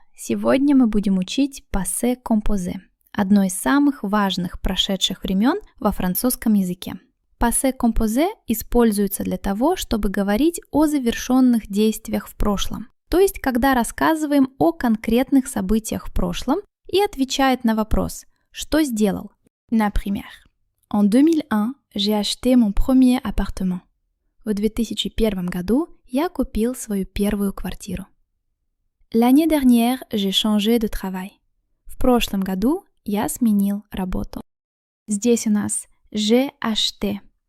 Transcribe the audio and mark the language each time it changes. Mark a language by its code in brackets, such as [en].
[ru] Сегодня мы будем учить passé composé, одно из самых важных прошедших времен во французском языке. Passé composé используется для того, чтобы говорить о завершенных действиях в прошлом, то есть когда рассказываем о конкретных событиях в прошлом и отвечает на вопрос «Что сделал?». [fr] Например, En 2001, j'ai acheté mon premier appartement. [ru] В 2001 году я купил свою первую квартиру. [fr] L'année dernière, j'ai changé de travail. [ru] В прошлом году я сменил работу. Здесь у нас j'ai acheté.